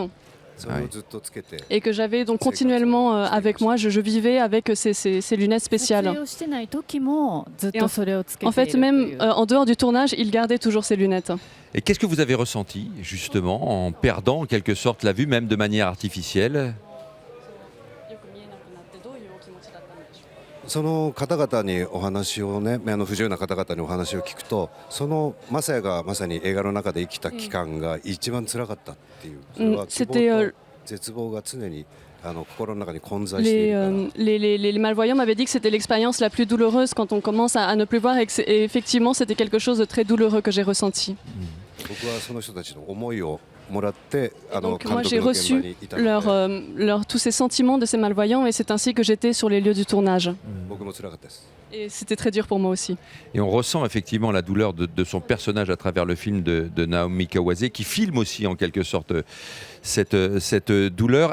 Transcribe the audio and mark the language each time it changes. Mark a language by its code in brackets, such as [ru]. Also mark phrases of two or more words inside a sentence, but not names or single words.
[fr] Et que j'avais donc continuellement avec moi, je vivais avec ces lunettes spéciales. Et en fait, même en dehors du tournage, il gardait toujours ces lunettes. Et qu'est-ce que vous avez ressenti justement en perdant en quelque sorte la vue, même de manière artificielle? [ja] その方々にお話をね、不自由な方々にお話を聞くと、そのマサヤがまさに映画の中で生きた期間が一番辛かったっていう、それは希望と絶望が常に心の中に混在しているから。 [fr] Les malvoyants m'avaient dit que c'était l'expérience la plus douloureuse quand on commence à ne plus voir, et effectivement c'était quelque chose de très douloureux que j'ai ressenti. [ja] 僕はその人たちの思いを [fr] Donc moi j'ai reçu tous ces sentiments de ces malvoyants, et c'est ainsi que j'étais sur les lieux du tournage. Et c'était très dur pour moi aussi. Et on ressent effectivement la douleur de son personnage à travers le film de Naomi Kawase, qui filme aussi en quelque sorte cette douleur.